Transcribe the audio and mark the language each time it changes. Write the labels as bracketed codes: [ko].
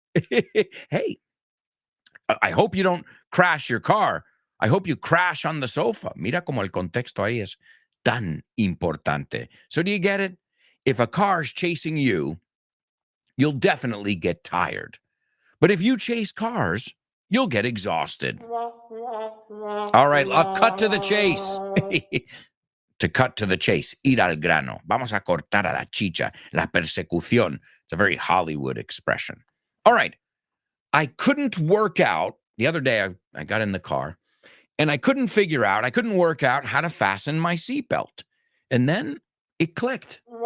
[en] Hey, I hope you don't crash your car. I hope you crash on the sofa. [es] Mira como el contexto ahí es tan importante. [en] So do you get it? If a car's chasing you, you'll definitely get tired. But if you chase cars, you'll get exhausted. All right, I'll cut to the chase. To cut to the chase, [es] ir al grano. Vamos a cortar a la chicha, la persecución. [en] It's a very Hollywood expression. All right, I couldn't work out. The other day, I got in the car, and I couldn't work out how to fasten my seatbelt. And then it clicked.